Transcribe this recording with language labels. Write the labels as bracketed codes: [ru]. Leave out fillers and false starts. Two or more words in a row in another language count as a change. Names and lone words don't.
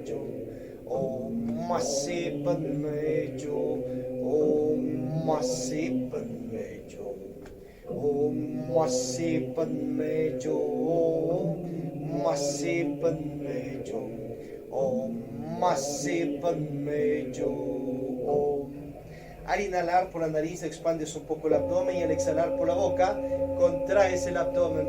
[sa] हुं, ॐ मणि पद्मे हुं, ॐ मणि पद्मे हुं, ॐ मणि पद्मे हुं, मणि पद्मे हुं, ॐ मणि पद्मे हुं. [es] Al inhalar por la nariz expandes un poco el abdomen y al exhalar por la boca contraes el abdomen.